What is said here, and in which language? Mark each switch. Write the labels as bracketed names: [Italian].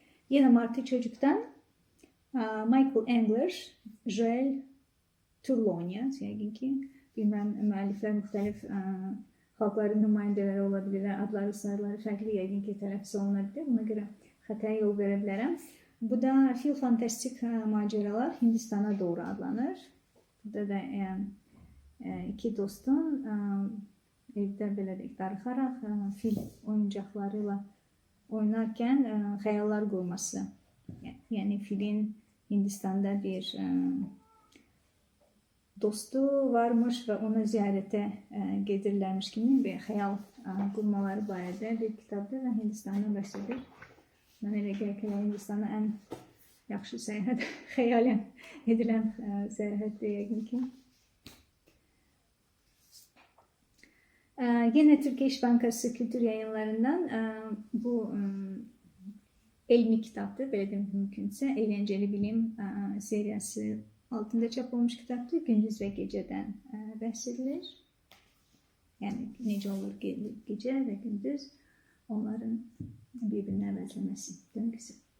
[Turkish] Yine Martı Çocuk'tan Michael Engler, Joel Turlonia, bilmem müellifler muhtelif halkların nümayendeleri olabilirler, adları, sayıları farklı [Azerbaijani] yəqin ki [Turkish] tələffüz olunabilir. Buna göre hataya yol verebilirim. Bu da Fil Fantastik Maceralar Hindistan'a doğru adlanır. [Azerbaijani] Burada da 2 dostun evdə belə deyək, darıxaraq fil oyuncaqlarıyla oynarkən xəyallar qurması. [Turkish] Yəni filin Hindistan'da bir dostu varmış ve onu ziyarete gedirlermiş gibi bir hayal kurmaları barədə bir kitabdır ve Hindistan'dan bahsedir. [Azerbaijani] Ben elə gəlir ki, Hindistan'a en yaxşı səyahət xəyalən edilən səyahətdir yəqin ki. [Turkish] Yine Türkiye İş Bankası Kültür Yayınlarından bu elmi kitaptır. Böyle demek mümkünse Eğlenceli Bilim serisi altında çap olmuş kitaptır. Gündüz ve geceden bahsedilir. Yani nece olur gece ve gündüz onların birbirine benzemesi döngüsü.